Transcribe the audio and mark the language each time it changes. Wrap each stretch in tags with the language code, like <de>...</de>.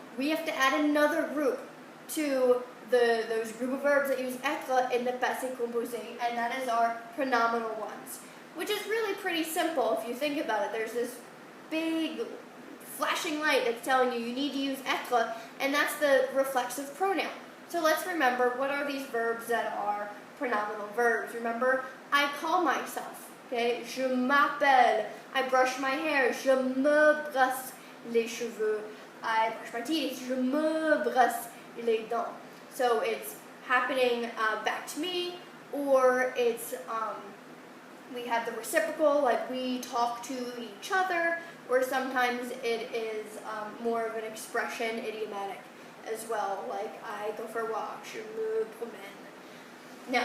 <en>We have to add another group to those group of verbs that use être in the passé composé, and that is our pronominal ones, which is really pretty simple if you think about it. There's this big flashing light that's telling you need to use être, and that's the reflexive pronoun. So let's remember, what are these verbs that are pronominal verbs? Remember, I call myself, okay?</en> <fr>Je m'appelle.</fr> <en>I brush my hair.</en> <fr>Je me brosse les cheveux.</fr> <en>I brush my teeth.</en> <fr>Je me brosse les dents.</fr> <en>So it's happening back to me, or it's we have the reciprocal, like we talk to each other, or sometimes it is more of an expression, idiomatic as well, like I go for a walk,</en> <fr>je me promène.</fr>